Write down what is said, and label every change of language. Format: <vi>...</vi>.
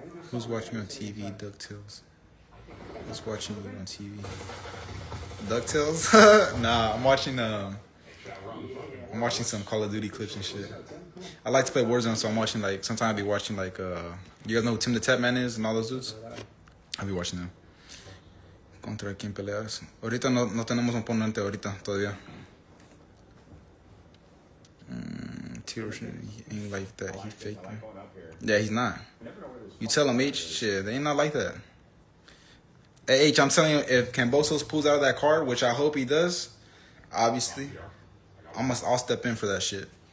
<en>Who's watching on TV? DuckTales. Who's watching you on TV? DuckTales? Nah, I'm watching some Call of Duty clips and shit. I like to play Warzone, so I'm watching like, sometimes I'll be watching like, you guys know who Tim the Tap Man is and all those dudes? I'll be watching them.</en> <es>¿Contra quién peleas? Ahorita no tenemos un oponente ahorita, todavía.</es> <en>Tito ain't like that, he fake. Yeah, he's not. You tell him, H, shit, they ain't not like that. Hey, H, I'm telling you, if Cambosos pulls out of that card, which I hope he does, obviously, I'll step in for that shit.</en>